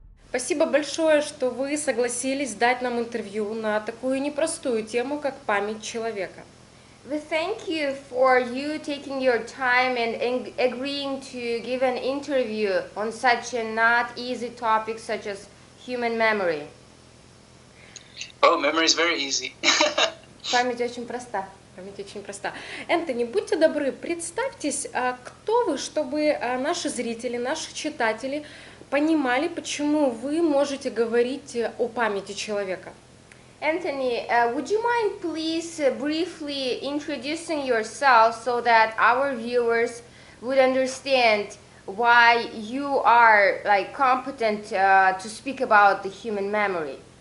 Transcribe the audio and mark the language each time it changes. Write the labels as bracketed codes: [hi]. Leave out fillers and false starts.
[ru] Спасибо большое, что вы согласились дать нам интервью на такую непростую тему, как память человека. [en] We thank you for you taking your time and agreeing to give an interview on such a not easy topic such as human memory. Oh, memory is very easy. [ru] Память очень проста. Память очень проста. Энтони, будьте добры, представьтесь, кто вы, чтобы наши зрители, наши читатели понимали, почему вы можете говорить о памяти человека. [en] Anthony, would you mind please briefly introducing yourself so that our viewers would understand why you are competent to speak about the human memory?